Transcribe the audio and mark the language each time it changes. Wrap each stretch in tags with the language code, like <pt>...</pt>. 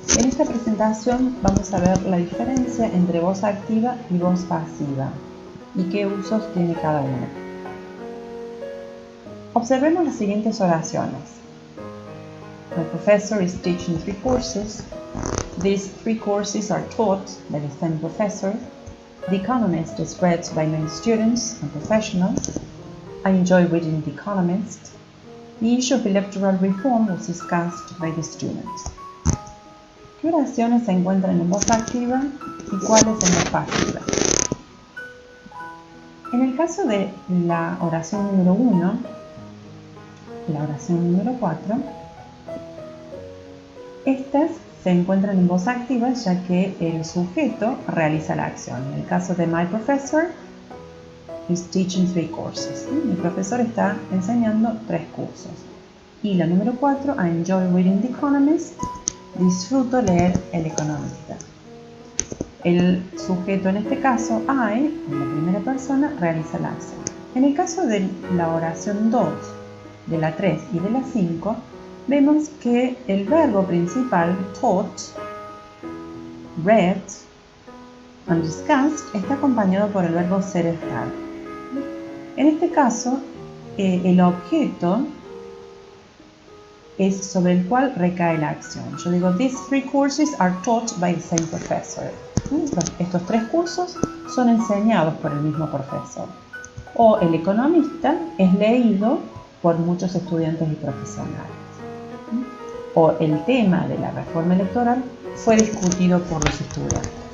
<es>En esta presentación vamos a ver la diferencia entre voz activa y voz pasiva y qué usos tiene cada una. Observemos las siguientes oraciones.</es> <en>My professor is teaching 3 courses. These 3 courses are taught by the same professor. The Economist is read by many students and professionals. I enjoy reading The Economist. The issue of electoral reform was discussed by the students.</en> <es>¿Qué oraciones se encuentran en voz activa y cuáles en voz pasiva? En el caso de la oración número 1, la oración número 4, estas se encuentran en voz activa ya que el sujeto realiza la acción. En el caso de</es> <en>My professor is teaching 3 courses.</en> <es>Mi profesor está enseñando 3 cursos. Y la número 4,</es> <en>I enjoy reading The Economist.</en> <es>Disfruto leer El Economista. El sujeto en este caso, I, en la primera persona, realiza la acción. En el caso de la oración 2, de la 3 y de la 5, vemos que el verbo principal,</es> <en>taught, read and discussed,</en> <es>está acompañado por el verbo ser estar. En este caso, el objeto es sobre el cual recae la acción. Yo digo,</es> <en>these 3 courses are taught by the same professor.</en> <es>Estos 3 cursos son enseñados por el mismo profesor. O El Economista es leído por muchos estudiantes y profesionales. O el tema de la reforma electoral fue discutido por los estudiantes.</es>